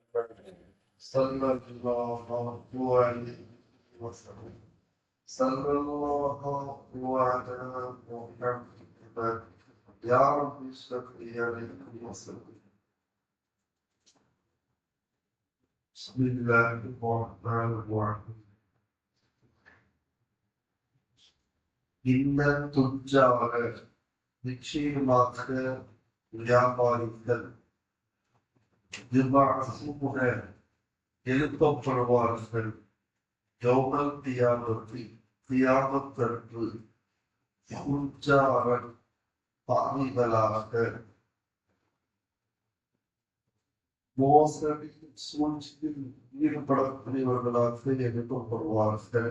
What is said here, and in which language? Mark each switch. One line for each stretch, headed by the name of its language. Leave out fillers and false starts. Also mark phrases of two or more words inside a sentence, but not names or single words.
Arabic: صلى الله عليه وسلم. صلى الله على محمد يا رب صل عليه وسلم. بسم الله الرحمن الرحيم. إن التجار
Tamil: நிச்சயமாக வியாபாரிகள் யுபஅஸூன எழுப்பப்படுவார்கள்
Arabic: يوم القيامة
Tamil: கியாமத்தன்று ஃபுஜ்ஜாரன் பாவிகளாக மோசடி சூழ்ச்சியில் ஈடுபடக்கூடியவர்களாக எழுப்பப்படுவார்கள்.